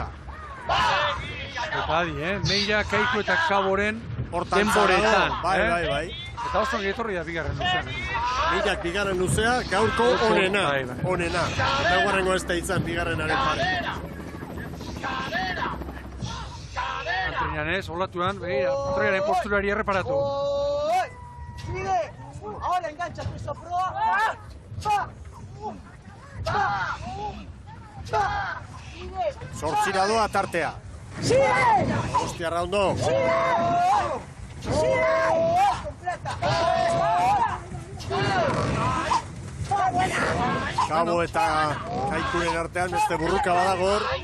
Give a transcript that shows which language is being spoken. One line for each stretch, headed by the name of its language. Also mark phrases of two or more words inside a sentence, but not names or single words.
Basque: Eta adi, Meira, Kaiku eta Kaboren denboretan. Bai. Eta oso etorri da bigarren luzean. Meirak bigarren luzea, gaurko onena. Eta guarrengo ez da izan bigarrenaren pare. Antrinan ez, olatuan, begira, patroiaren posturari erreparatu.
Spanish: Mire, ahora engancha peso proa.
Basque: Zortzira doa tartea. Donostiarra ondo. Kabo eta Kaikuren artean beste burruka badagor.